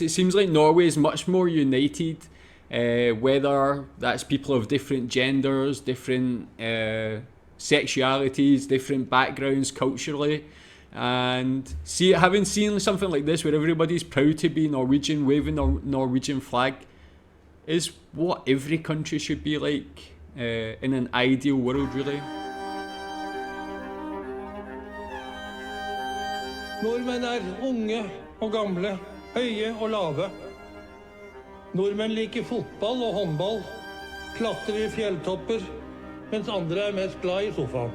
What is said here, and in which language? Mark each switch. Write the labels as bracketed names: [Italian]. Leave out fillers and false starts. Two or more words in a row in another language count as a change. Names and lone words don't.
[English] It seems like Norway is much more united, whether that's people of different genders, different sexualities, different backgrounds culturally. And having seen something like this where everybody's proud to be Norwegian, waving the Norwegian flag, is what every country should be like in an ideal world, really. [Norwegian] Nordmenn unge og gamle, høye og lave. Nordmenn liker fotball og håndball, klatrer I fjelltopper, mens andre mest glad I sofaen.